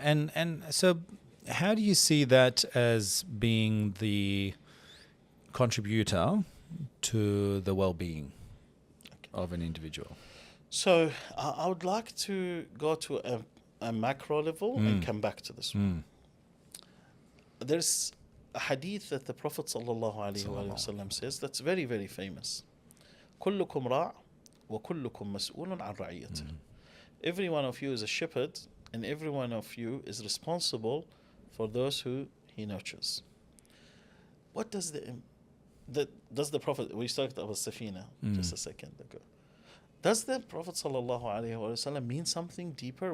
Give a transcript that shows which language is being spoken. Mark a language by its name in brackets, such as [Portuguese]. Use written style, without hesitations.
[English] And so how do you see that as being the contributor to the well-being of an individual? So I would like to go to a macro level and come back to this one. There's a hadith that the Prophet ﷺ says that's very, very famous. [Arabic] كلكم راع وكلكم مسؤول عن رعيته. [English] Every one of you is a shepherd and every one of you is responsible for those who he nurtures. What does the Prophet, we started about Safina just a second ago. Does the Prophet ﷺ mean something deeper?